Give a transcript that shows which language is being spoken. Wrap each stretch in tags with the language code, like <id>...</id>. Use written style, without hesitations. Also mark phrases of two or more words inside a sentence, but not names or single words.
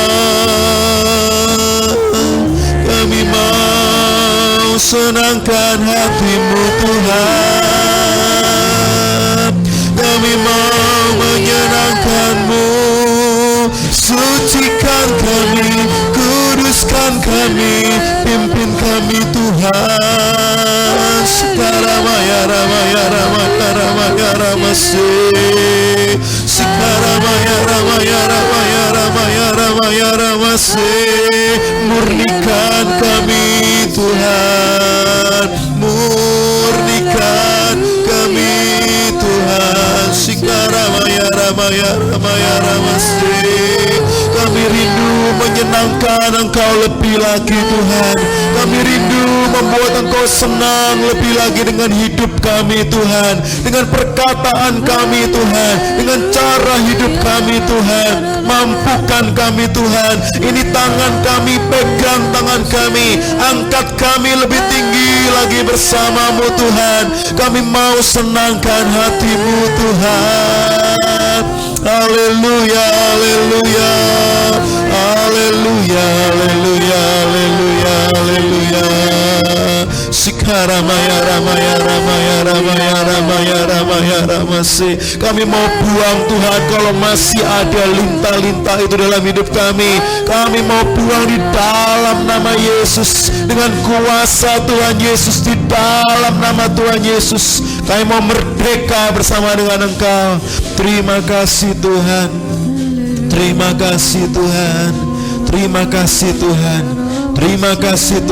<id>Kami mau senangkan hati-Mu Tuhan. Kami mau menyenangkan-Mu. Sucikan kami, kuduskan kami, pimpin kami Tuhan. Sikaramaya ramaya ramaya ramaya ramase, sikaramaya ramaya ramaya ramaya ramaya ramase. Murnikan kami Tuhan, murnikan kami Tuhan. Sikaramaya ramaya ramaya ramase. Kami rindu menyenangkan Engkau lebih lagi Tuhan. Kami rindu membuat Engkau senang lebih lagi dengan hidup kami Tuhan, dengan perkataan kami Tuhan, dengan cara hidup kami Tuhan. Mampukan kami Tuhan. Ini tangan kami, pegang tangan kami, angkat kami lebih tinggi lagi bersama-Mu Tuhan. Kami mau senangkan hati-Mu Tuhan. Haleluya, haleluya, haleluya, haleluya, haleluya, haleluya. Sikaramaya ramaya ramaya ramaya ramaya ramaya ramase. Kami mau buang Tuhan kalau masih ada lintah-lintah itu dalam hidup kami. Kami mau buang di dalam nama Yesus, dengan kuasa Tuhan Yesus, di dalam nama Tuhan Yesus. Kami mau merdeka bersama dengan Engkau. Terima kasih Tuhan, terima kasih Tuhan, terima kasih Tuhan, terima kasih Tuhan.</id>